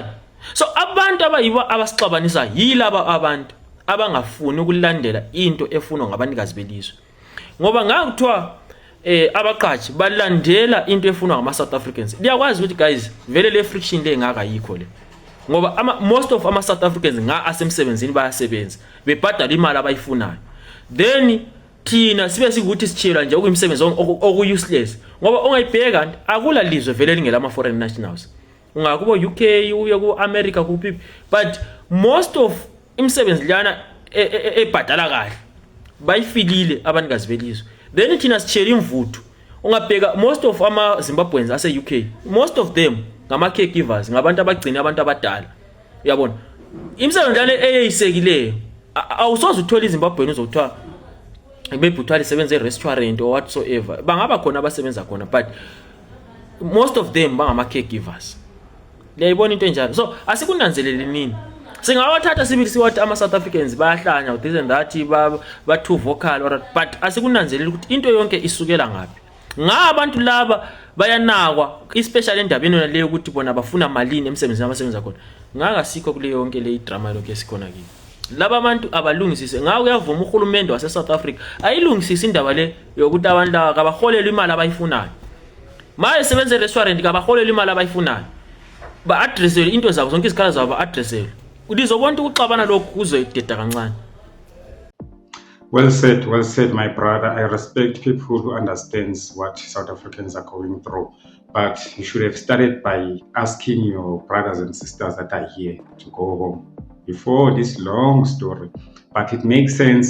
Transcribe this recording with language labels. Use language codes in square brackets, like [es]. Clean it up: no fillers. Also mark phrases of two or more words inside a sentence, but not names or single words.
[nd] So abantu abayiba abasixabanisa yilaba abantu abangafuni ukulandela into efunwa ngabanikazi belizwe. Ngoba ngakuthiwa abaqhathi balandela into efunwa ngama South Africans. Liyakwazi ukuthi guys vele le friction le ngaka yikho le. Ngoba [en] most of [nd] ama South Africans nga asemsebenzini bayasebenza bebhadala imali abayifunayo. Then thina sibe sikuthi sichela nje okuyimisebenzi oku useless. Ngoba ongayibheka akula lizwe vele lingela ama [en] foreign nationals. [nd] Ungakubo UK uye ku America kuphi, [en] but most of [nd] imisebenzi lana ebhadala kahle bayifilile abanikazi belizwe. Then thina sichela imvuthu ungabheka [en] most of [nd] ama Zimbabweans ase UK, [en] most of them [nd] ngama caregivers ngabantu abagcina abantu abadala. Uyabona imisebenzi lana eyisekileyo awusoze uthola iZimbabwean uzothiwa bebhuthwali sebenza e-restaurant [en] or whatsoever, [nd] bangaba khona abasebenza khona [en] but most of them [nd] bangama caregivers. Liyayibona into enjalo. So asikunanzelele nini singawathatha sibili siwathi ama South Africans bayahlanya [en] this and that [nd] ba [en] too vocal or but [nd] asikunanzelele ukuthi into yonke isukela ngapi. Ngabantu laba bayanakwa especially endabeni yona leyo ukuthi bona bafuna malini emsebenzini abasebenza khona. Ngaka sikho kule yonke le drama lokho esikhona kini. Laba abantu abalungisise ngaka uyavuma uhulumende wase South Africa ayilungisise indaba le yokuthi abantu laba kabaholela imali abayifunayo. Maye sebenza e-restaurant kabaholela imali abayifunayo. Ba addressele into zabo zonke izikhala zabo ba addressele. Udizobona ukuxabana lokho kuzoyideda kancane. [en] Well said, my brother. I respect people who understands what South Africans are going through. But you should have started by asking your brothers and sisters that are here to go home before this long story. But it makes sense.